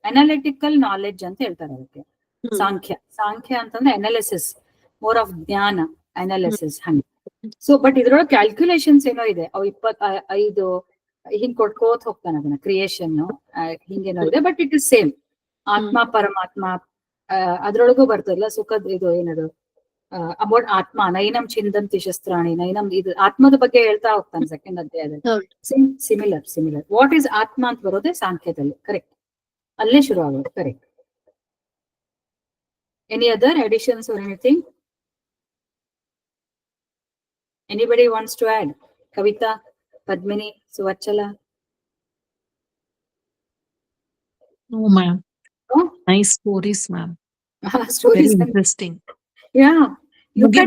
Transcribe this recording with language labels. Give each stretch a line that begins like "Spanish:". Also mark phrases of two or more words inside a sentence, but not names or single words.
English: analytical knowledge
Kannada: ಅಂತ ಹೇಳ್ತಾರೆ ಅದಕ್ಕೆ ಸಾಂಖ್ಯ ಅಂತಂದ್ರೆ ಅನಾಲಿಸಿಸ್,
English: more of
Kannada: ಜ್ಞಾನ, ಅನಾಲಿಸಿಸ್ ಹಂಗೆ.
English: so but
Kannada: ಇದ್ರೊಳಗೆ ಕ್ಯಾಲ್ಕುಲೇಷನ್ಸ್ ಏನೋ ಇದೆ. ಅವು 25 ಹಿಂಗ್ ಕೊಟ್ಕೋತ್ ಹೋಗ್ತಾನೆ ಅದನ್ನ, ಕ್ರಿಯೇಷನ್ ಹಿಂಗೇನೋ ಇದೆ.
English: But it is same.
Kannada: ಆತ್ಮ ಪರಮಾತ್ಮ ಅದ್ರೊಳಗೂ ಬರ್ತದಲ್ಲ, ಸುಖದ ಇದು ಏನದು ಅಬೌಟ್ ಆತ್ಮ,
Sanskrit: ನೈನಂ ಚಿಂದಂತಿ ಶಸ್ತ್ರಾಣಿ ನೈನಂ,
Kannada: ಇದು ಆತ್ಮದ ಬಗ್ಗೆ ಹೇಳ್ತಾ ಹೋಗ್ತಾನೆ ಸೆಕೆಂಡ್ ಅಧ್ಯಾಯದಲ್ಲಿ.
English: similar what is
Kannada: ಆತ್ಮ ಅಂತ ಬರೋದೇ ಸಾಂಖ್ಯದಲ್ಲಿ.
English: ಕರೆಕ್ಟ್,
Kannada: ಅಲ್ಲೇ ಶುರು ಆಗೋದು.
English: ಕರೆಕ್ಟ್. any other additions or anything? Anybody wants to add? Kavita, Padmini, Suvachala? No, ma'am. Oh? Nice stories, ma'am. Stories. Very interesting. Yeah. Look at